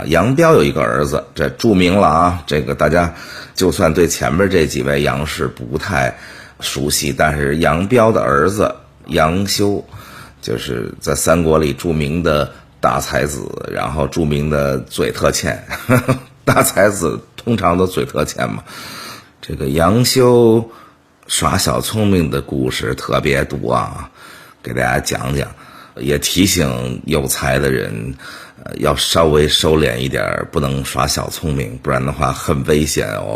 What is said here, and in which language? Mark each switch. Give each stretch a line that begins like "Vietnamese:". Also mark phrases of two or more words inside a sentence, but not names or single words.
Chinese: 杨彪有一个兒子，這著名了啊，這個大家就算對前面這幾位楊氏不太熟悉，但是楊彪的兒子楊修就是在三國裡著名的大才子，然後著名的嘴特欠大才子通常都嘴特欠嘛。這個楊修耍小聰明的故事特別多啊，給大家講講，也提醒有才的人要稍微收斂一點，不能耍小聰明，不然的話很危險哦。